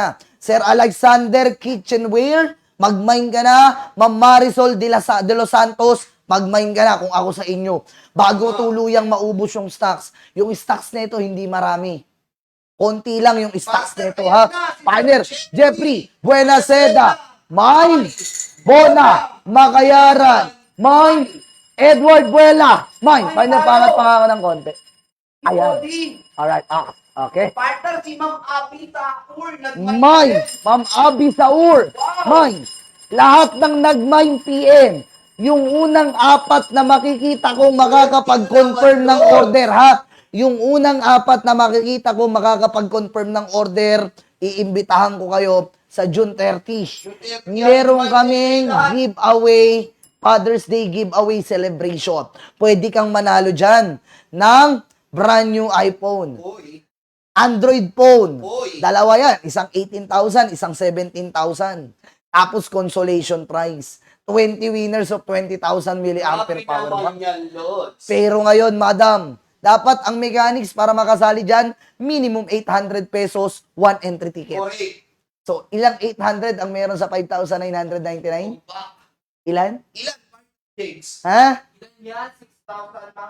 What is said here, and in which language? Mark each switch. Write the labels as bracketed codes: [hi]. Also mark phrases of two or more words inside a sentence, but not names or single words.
[tl] Sir Alexander Kitchenware, mag-mine ka na. Ma'am Marisol de los Santos, mag-mine ka na kung ako sa inyo. Bago tuluyang maubos yung stocks. Yung stocks nito hindi marami. Konti lang yung stocks nito, ha? Partner, Jeffrey Buenaseda, mine. Bona Makayaran, mine. Edward Buela, mine. Partner, pangat pa nga ako ng konti. [en] Ayan. Alright, okay. [tl] Partner, si Ma'am Abby Takur. Mine, Ma'am Abby Saur, mine. Lahat ng nag-mine PM, yung unang apat na makikita kong makakapag-confirm ng order, ha? Yung unang apat na makikita kong makakapag-confirm ng order, iimbitahan ko kayo sa June 30. Meron kaming giveaway, [en] Father's Day giveaway celebration. [tl] Pwede kang manalo dyan ng [en] brand new iPhone. [tl] Uy. Android phone. Uy. Dalawa yan. Isang 18,000, isang 17,000. Tapos consolation prize. [en] 20 winners of 20,000 milliampere power bank. [tl] Yan, Lord. Pero ngayon, madam, Dapat ang mechanics para makasali dyan, minimum 800 pesos, 1 [en] entry ticket. [tl] Correct. So, ilang 800 ang meron sa 5,999? Tumpak. Ilan? Ilan? James? Ha? Ilan yan? 6,000 mga